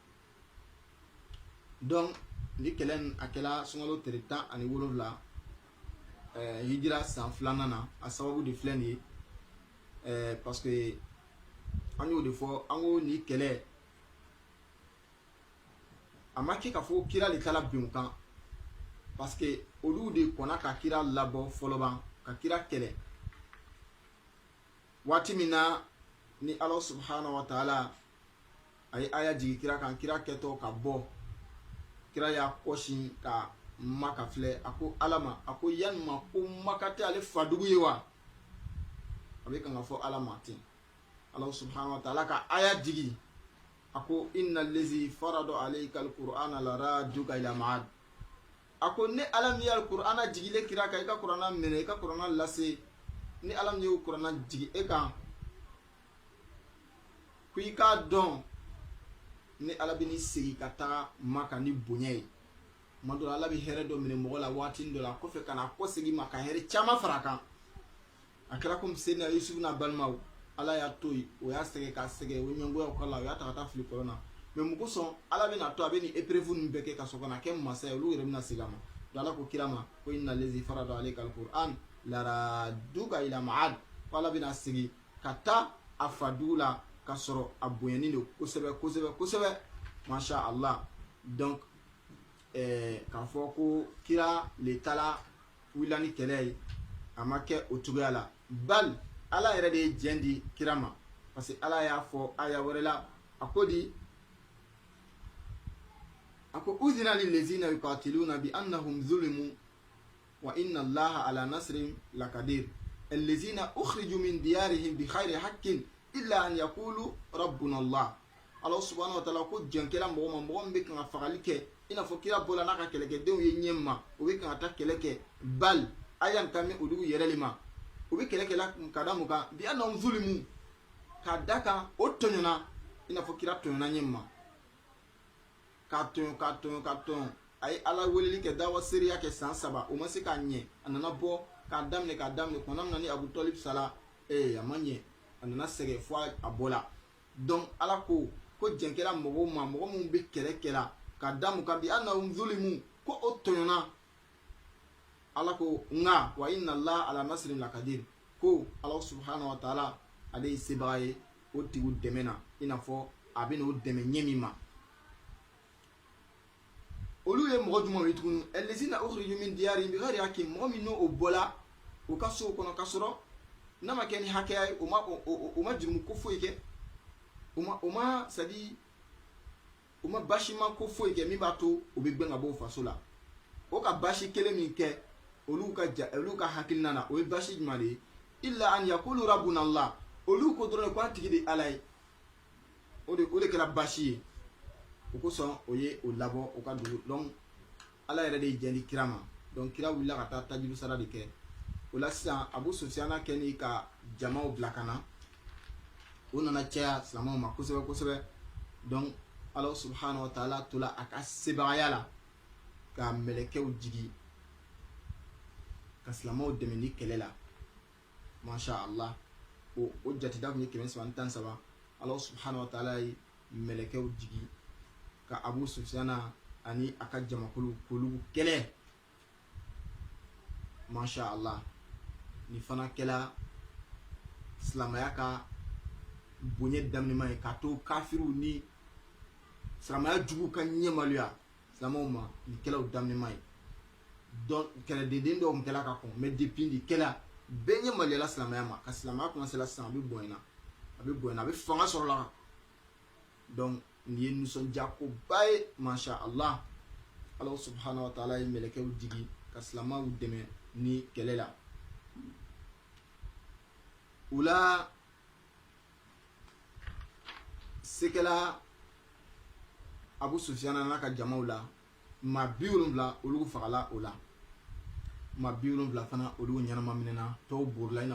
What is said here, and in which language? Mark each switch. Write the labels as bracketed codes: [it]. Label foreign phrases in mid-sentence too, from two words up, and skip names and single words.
[bm] donc ni kɛlɛ in a kɛla sunkalo tile 17 hijira san 2nan na a sababu de filɛ nin ye [fr] parce que [bm] an y'o de fɔ an ko ni kɛlɛ a ma kɛ ka fɔ kira de taara bin u kan [fr] parce que [bm] olu de kɔnna ka kira labɔ fɔlɔ ban ka kira kɛlɛ waati min na ni [ar] الله سبحانه وتعالى [bm] a ye aya jigi kira kan kira kɛtɔ ka bɔ kira y'a kɔsi ka Maka filɛ a ko Ala ma a ko yanima ko Maka tɛ ale fadugu ye wa a bɛ kan ka fɔ Ala ma ten [ar] الله سبحانه وتعالى [bm] ka aya jigi a ko [ar] إن الذي فرض عليك القرآن لرادك إلى معاد [bm] a ko ni Ala min ye al-qur'ana jigile kira kan i ka kuranna minɛ i ka kuranna lase ni Ala min ye kuranna jigi e kan ko i k'a dɔn ni Ala bɛ ni segi ka taga Maka ni bonya ye tuma dɔ la Ala bɛ hɛrɛ dɔ minɛ mɔgɔ la waati dɔ la kɔfɛ ka na kɔsegin ma ka hɛrɛ caman fara a kan a kɛra komi Seydina Yusuf n'a balimaw Ala y'a to yen o y'a sɛgɛn k'a sɛgɛn o ɲɛngoyaw k'a la o y'a ta ka taa fili kɔlɔn na mais mun kosɔn Ala bɛna to a bɛ ni épreuve ninnu bɛɛ kɛ ka sɔrɔ ka na kɛ masa ye olu yɛrɛ bɛna segin a ma donc Ala ko kira ma ko [ar] إن الذي فرض عليك القرآن لرادك إلى معاد [bm] ko Ala bɛna segin ka taa a fadugu la ka sɔrɔ a bonyani don kosɛbɛ kosɛbɛ kosɛbɛ [ar] ما شاء الله [bm] donc k'a fɔ ko kira le taara wulila ni kɛlɛ ye a ma kɛ o cogoya la bal Ala yɛrɛ de ye jɛn di kira ma [fr] parce que [bm] Ala y'a fɔ aya wɛrɛ la a ko di a ko [ar] أذن للذين يقاتلون بأنهم ظلموا وإن الله على نصرهم لقدير الذين أخرجوا من ديارهم بغير حق إلا أن يقولوا ربنا الله الله سبحانه وتعالى [bm] ko jɛnkɛla mɔgɔ ma mɔgɔ min bɛ kan ka fagali kɛ i n'a fɔ kira bɔla n'a ka kɛlɛkɛdenw ye ɲɛ ma o bɛ kan ka taa kɛlɛ kɛ bal aya kan mɛn olu yɛrɛ de ma o bɛ kɛlɛ kɛla ka da mun kan [ar] بأنهم ظلموا [bm] ka da kan o tɔɲɔna i n'a fɔ kira tɔɲɔna ɲɛ ma ka tɔɲɔ a ye Ala weleli kɛ dawa seriya kɛ san 3 o ma se k'a ɲɛ a nana bɔ k'a daminɛ kɔnɔ min na ni Abu Talib sala a ma ɲɛ a nana sɛgɛn fo a bɔla donc Ala ko jɛnkɛla mɔgɔw ma mɔgɔ minnu bɛ kɛlɛ kɛla ka da mun kan [ar] بأنهم ظلموا [bm] ko o tɔɲɔna Ala ko nka [ar] وإن الله على نصرهم لقدير [bm] ko Ala [ar] سبحانه وتعالى [bm] ale ye sebaga ye o tigiw dɛmɛ na i n'a fɔ a bɛ n'o dɛmɛ ɲɛ min ma olu ye mɔgɔ jumɛnw ye tuguni [ar] الذين أخرجوا من ديارهم بغير حق [bm] mɔgɔ min n'o bɔla u ka sow kɔnɔ ka sɔrɔ n'a ma kɛ ni hakɛya ye o ma jurumu ko foyi kɛ o ma [fr] c'est à dire [bm] o ma bashima ko foyi kɛ min b'a to o bɛ gbɛn ka bɔ o faso la o ka bashi kelen min kɛ olu ka hakilina na o ye bashi jumɛn de ye [ar] إلا أن يقولوا ربنا الله [bm] olu ko dɔrɔn k'an tigi de Ala ye o de kɛra bashi ye o kosɔn o ye o labɔ o ka dugu donc Ala yɛrɛ de ye jɛn di kira ma donc kira wulila ka taa tajibu sara de kɛ o la sisan Abu Sufyana kɛni ka jamaw bila ka na o nana caya silamɛw ma kosɛbɛ kosɛbɛ donc [ar] الله سبحانه وتعالى [bm] tola a ka sebagaya la ka mɛlɛkɛw jigi ka silamɛw dɛmɛ ni kɛlɛ la [ar] ما شاء الله [bm] o jatida kun ye 313 [ar] الله سبحانه وتعالى [bm] ye mɛlɛkɛw jigi ka Abu Sufyana ani a ka jamakulu k'olu kɛlɛ [ar] ما شاء الله [bm] ni fana kɛla silamɛya ka bonɲɛ daminɛma ye ka to kafiru ni silamɛya jugu ka ɲɛmaloya silamɛw ma ni kɛlaw daminɛma ye donc kɛlɛdenden dɔw kun kɛla ka kɔn [fr] mais depuis [bm] ni kɛla bɛɛ ɲɛmaloyala silamɛya ma ka silamɛya commencera sisan a bɛ bonyana a bɛ fanga sɔrɔ la donc nin ye nisɔndiya koba ye [ar] ما شاء الله الله سبحانه وتعالى [bm] ye mɛlɛkɛw jigi ka silamɛw dɛmɛ ni kɛlɛ la o la sekɛla Abu Sufyana n'a ka jamaw la maa 70 olu fagala o la maa 70 fana olu ɲɛnama minɛna tɔw borila i n'a